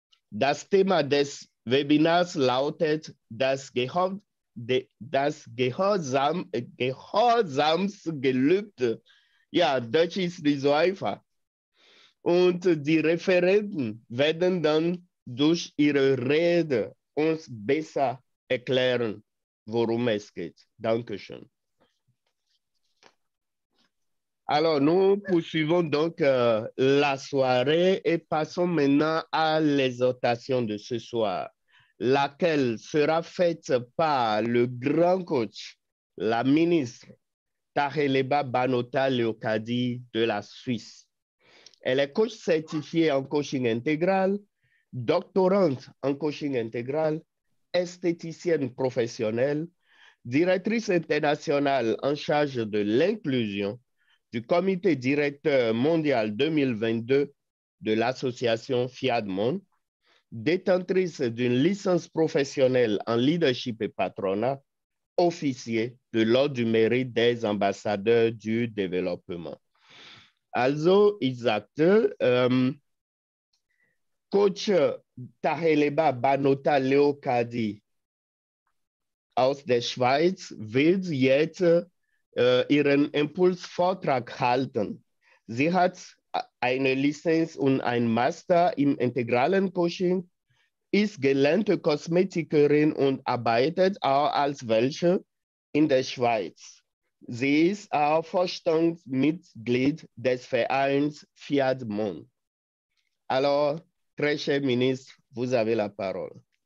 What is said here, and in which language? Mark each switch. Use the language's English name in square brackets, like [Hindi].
[German] Das Thema des Webinars lautet das Gehorsamsgelübde. Ja, Deutsch ist nicht so einfach. Und die Referenten werden dann durch ihre Rede uns besser erklären, worum es geht. Dankeschön. [French] Alors, nous poursuivons donc la soirée et passons maintenant à l'exhortation de ce soir, laquelle sera faite par le grand coach, la ministre Taheleba Banota Leokadi de la Suisse. Elle est coach certifiée en coaching intégral, doctorante en coaching intégral, esthéticienne professionnelle, directrice internationale en charge de l'inclusion du comité directeur mondial 2022 de l'association FIAD Monde, détentrice d'une licence professionnelle en leadership et patronat, officier de l'ordre du mérite des ambassadeurs du développement. [German] Also, ich sagte, Coach Taheleba Banota Leokadi aus der Schweiz wird jetzt ihren Impulsvortrag halten. Sie hat eine Lizenz und ein Master im integralen Coaching, ist gelernte Kosmetikerin und arbeitet auch als welche in der Schweiz. Sie ist auch Vorstandsmitglied des Vereins FIAD Monde. [French] Alors, très cher ministre, vous avez la parole.